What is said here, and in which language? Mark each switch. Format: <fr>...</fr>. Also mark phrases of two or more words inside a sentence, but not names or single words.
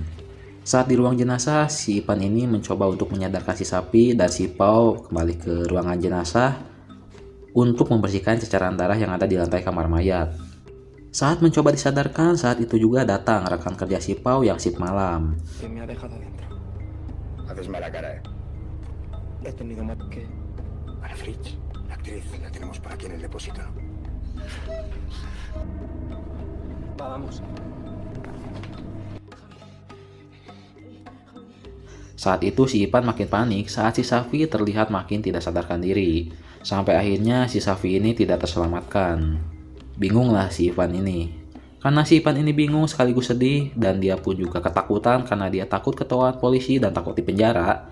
<id>Saat di ruang jenazah, si Ipan ini mencoba untuk menyadarkan si Safi dan si Pau kembali ke ruangan jenazah untuk membersihkan ceceran darah yang ada di lantai kamar mayat. Saat mencoba disadarkan, saat itu juga datang rekan kerja si Pau yang shift malam.</id> <es>Haces mala cara, He tenido más que... Ana Fritz, la actriz, la tenemos por aquí en el depósito. Vamos.</es> <id>Saat itu si Ipan makin panik saat si Safi terlihat makin tidak sadarkan diri. Sampai akhirnya si Safi ini tidak terselamatkan. Bingunglah si Ipan ini. Karena si Ipan ini bingung sekaligus sedih dan dia pun juga ketakutan karena dia takut ketahuan polisi dan takut dipenjara.</id>